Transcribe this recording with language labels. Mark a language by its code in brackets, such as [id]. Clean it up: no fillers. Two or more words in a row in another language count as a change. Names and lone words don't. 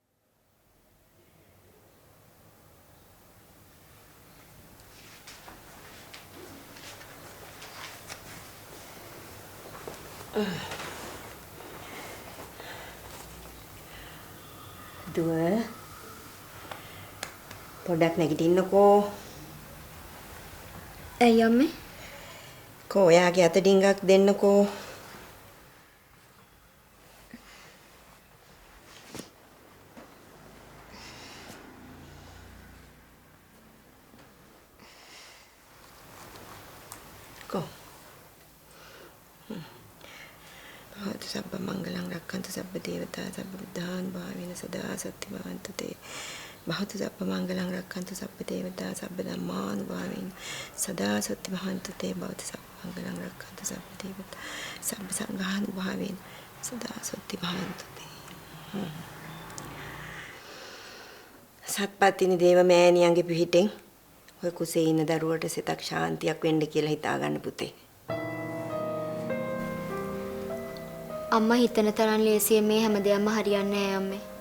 [si] දුව පොඩ්ඩක් නැගිටින්නකෝ. ඇයි අම්මේ? කෝ ඔයාගේ අත ඩිංගක් දෙන්නකෝ. [pi] කෝ සබ්බ මංගලං රක්ඛන්තු සබ්බ දේවතා සබ්බ බුද්ධාන් භාවේන සදා සත්‍ය භවන්තු තේ බහතු සබ්බ මංගලං රක්ඛන්තු සබ්බ දේවතා සබ්බ ධම්මාන් භාවේන සදා සත්‍ය භවන්තු තේ බහතු සබ්බ මංගලං රක්ඛන්තු සබ්බ දේවතා සබ්බ සංඝාන් භාවේන සදා සත්‍ය භවන්තු තේ. [si] සත්පත්තිනි දේව මෑණියන්ගේ පිහිටෙන් ඔය කුසේ ඉන්න දරුවට සිතක් ශාන්තියක් වෙන්න කියලා හිතා ගන්න පුතේ. අම්මා හිතන තරම් ලේසියෙන් මේ හැමදේම හරියන්නේ නැහැ අම්මේ.